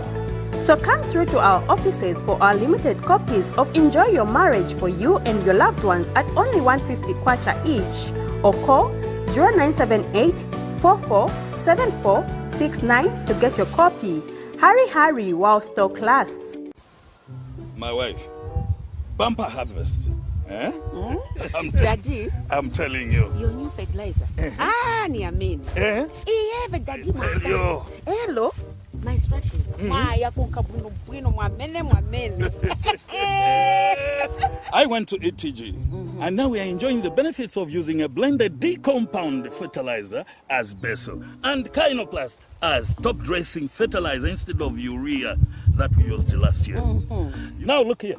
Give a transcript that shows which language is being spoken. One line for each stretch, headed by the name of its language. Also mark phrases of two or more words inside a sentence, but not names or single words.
English: So come through to our offices for our limited copies of Enjoy Your Marriage for you and your loved ones at only 150 kwacha each, or call 0978 447469 to get your copy. Hurry while stock lasts. My wife, bumper harvest. Eh? Daddy, I'm telling you. your new fertilizer. Niamini. Eh?
Nyanja: Iye daddy
English: Tell you. Hello. My instructions.
Nyanja: Ya kunkabwino mwamene.
English: I went to ETG, and now we are enjoying the benefits of using a blended D-compound fertilizer as Basil and Kynoplus as top-dressing fertilizer instead of urea that we used last year. Now look here.